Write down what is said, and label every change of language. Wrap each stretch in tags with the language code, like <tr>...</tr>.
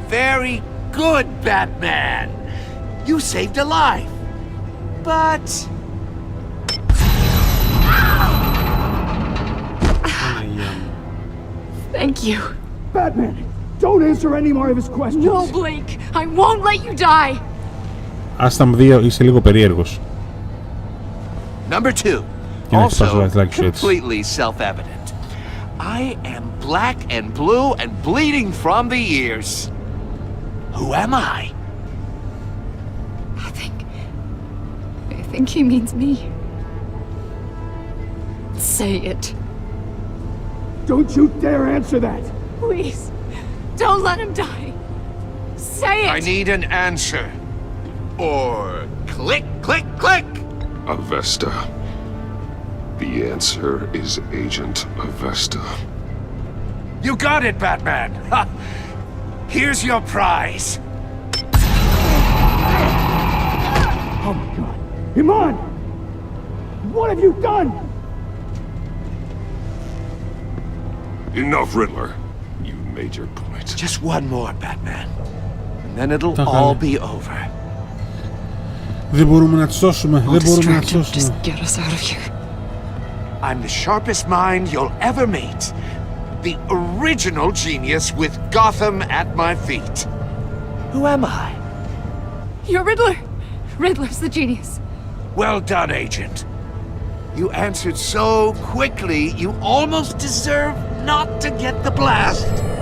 <en>Very good, Batman. You saved a life. But... Thank you. Batman, don't answer any more of his questions. No, Blake. I won't let you die.</en> <el>Άστα 2, είσαι λίγο περίεργος.</el> <en>Number 2. Also completely self-evident. I am black and blue and bleeding from the ears. Who am I? I think he means me. Say it. Don't you dare answer that! Please, don't let him die. Say it! I need an answer. Or click, click, click! Avesta. The answer is Agent Avesta. You got it, Batman! Ha. Here's your prize. Oh my God. Iman! What have you done? Enough, Riddler. You made your point. Just one more, Batman. And then it'll all be over.</en> <el>Δεν μπορούμε να τη σώσουμε. Δεν μπορούμε να τη σώσουμε.</el> <en>I'm the sharpest mind you'll ever meet. The original genius with Gotham at my feet. Who am I? You're Riddler. Riddler's the genius. Well done, Agent. You answered so quickly, you almost deserve not to get the blast.</en>